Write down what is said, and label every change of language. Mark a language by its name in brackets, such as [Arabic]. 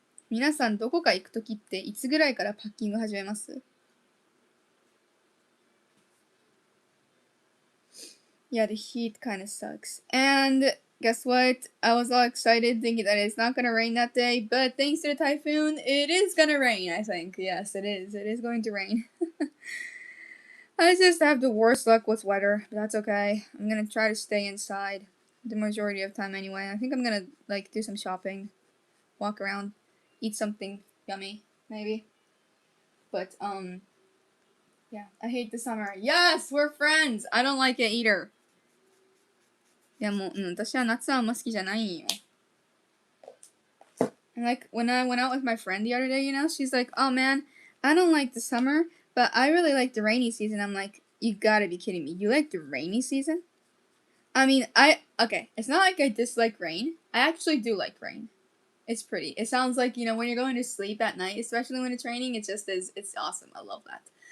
[Japanese] 皆さんどこか行くときっていつぐらいからパッキング始めます？ [English] Yeah, the heat kind of sucks. And guess what? I was all excited thinking that it's not going to rain that day, but thanks to the typhoon, it is going to rain, I think. Yes, it is. It is going to rain. I just have the worst luck with weather, but that's okay. I'm going to try to stay inside the majority of time anyway. I think I'm going to like do some shopping, walk around, eat something yummy, maybe. But yeah, I hate the summer. Yes, we're friends. I don't like it either. [Japanese] いやもう、私は夏はあんま好きじゃないんよ。 [English] And like, when I went out with my friend the other day, you know, she's like, oh man, I don't like the summer, but I really like the rainy season. I'm like, you gotta be kidding me. You like the rainy season? I mean, okay, it's not like I dislike rain. I actually do like rain. It's pretty. It sounds like, you know, when you're going to sleep at night, especially when it's raining, it just is, it's awesome. I love that.